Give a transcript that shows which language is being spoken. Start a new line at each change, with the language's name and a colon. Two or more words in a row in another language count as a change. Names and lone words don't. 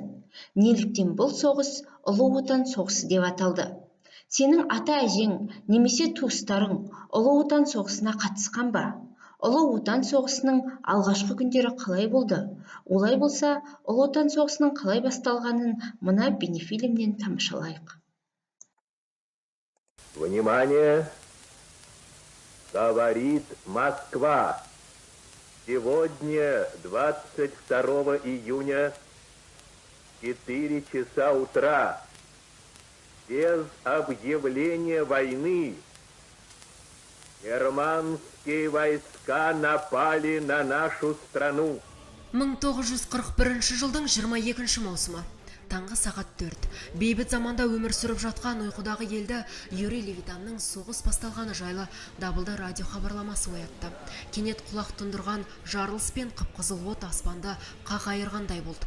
Kazakh: Неліктен бұл соғыс Ұлы Отан соғысы деп аталды? Сенің ата-әжең немесе туыстарың Ұлы Отан соғысына қатысқан ба? Ұлы Отан соғысының алғашқы күндері қалай болды? Олай болса, Ұлы Отан соғысының қалай басталғанын мына бейнефильмнен тамашалайық.
Russian: Внимание! Говорит Москва. Сегодня, 22 июня, 4 часа утра, без объявления войны, германские войска напали на нашу страну.
Kazakh: 1941 жылдың 22 маусымы. Таңғы сағат 4. Бейбіт заманда өмір сүріп жатқан ұйқыдағы елді Юрий Левитанның соғыс басталғаны жайлы дабылды радио хабарламасы оятты. Кенет құлақ тұндырған жарылыс пен қып-қызыл от аспанды қақ айырғандай болды.